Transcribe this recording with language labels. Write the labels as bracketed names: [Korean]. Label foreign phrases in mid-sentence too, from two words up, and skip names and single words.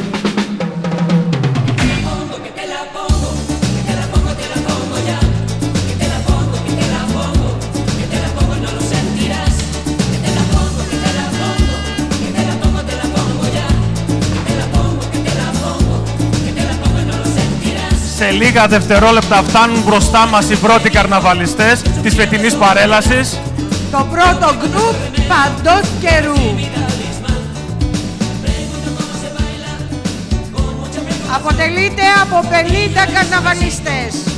[Spanish] Que te la pongo, que te la pongo, que te la pongo, te la pongo ya. Que te la pongo, que te la pongo, que te la pongo y no lo sentirás. Que te la pongo, que te la pongo, que te la pongo, te la pongo ya. Que te la pongo, que te la pongo, que te la pongo y no lo sentirás. [Greek] Σε λίγα δευτερόλεπτα φτάνουν μπροστά μας οι πρώτοι καρναβαλιστές της φετινής παρέλασης. Το πρώτο γκρουπ παντός καιρού. Αποτελείται από 50 καρναβαλιστές.